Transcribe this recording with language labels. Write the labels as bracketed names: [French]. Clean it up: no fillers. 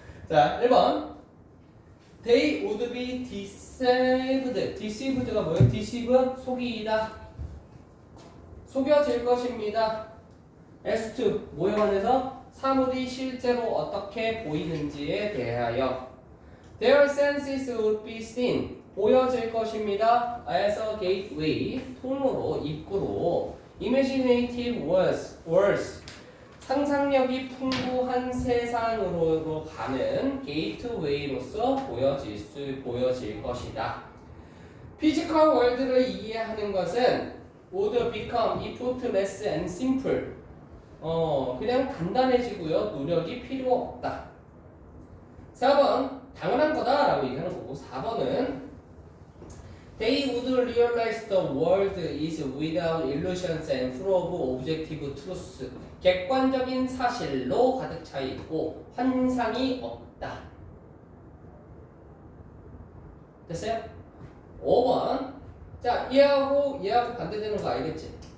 [Korean] 자, 1번. [English] They would be deceived. [Korean] deceived가 뭐예요? deceive, 속이다. 속여질 것입니다. S2, 뭐에 관해서? 사물이 실제로 어떻게 보이는지에 대하여. [English] Their senses would be seen. [Korean] 보여질 것입니다. [English] as a gateway, [Korean] 통로로, 입구로. [English] imaginative words, [Korean] 상상력이 풍부한 세상으로 가는 게이트웨이로서 보여질 것이다. 피지컬 월드를 이해하는 것은 [English] would become effortless and simple. [Korean] 그냥 간단해지고요. 노력이 필요 없다. 4번, 당연한 거다 라고 얘기하는 거고, 4번은 [English] They would realize the world is without illusions and full of objective truths. [Korean] 객관적인 사실로 가득 차 있고 환상이 없다. 됐어요? 5번. 자, 얘하고 반대되는 거 알겠지?